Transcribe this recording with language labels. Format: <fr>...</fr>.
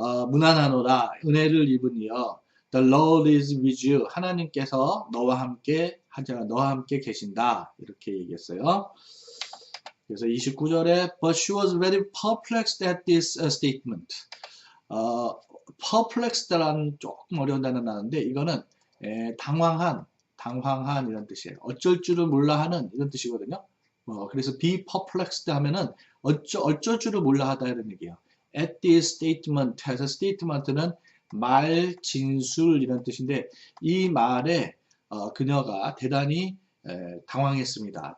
<ko>문안하노라, 은혜를 입으니여</ko> <en>The Lord is with you.</en> <ko>하나님께서 너와 함께 계신다. 이렇게 얘기했어요. 그래서 29절에</ko> <en>But she was very perplexed at this statement.</en> <ko>perplexed라는 조금 어려운 단어 나왔는데 이거는 당황한, 당황한 이런 뜻이에요. 어쩔 줄을 몰라 하는 이런 뜻이거든요. 그래서 be perplexed 하면은 어쩔 줄을 몰라 하다 이런 얘기예요.</ko> <en>At this statement</en> <ko>해서 statement는 말, 진술 이런 뜻인데 이 말에 그녀가 대단히 당황했습니다.</ko>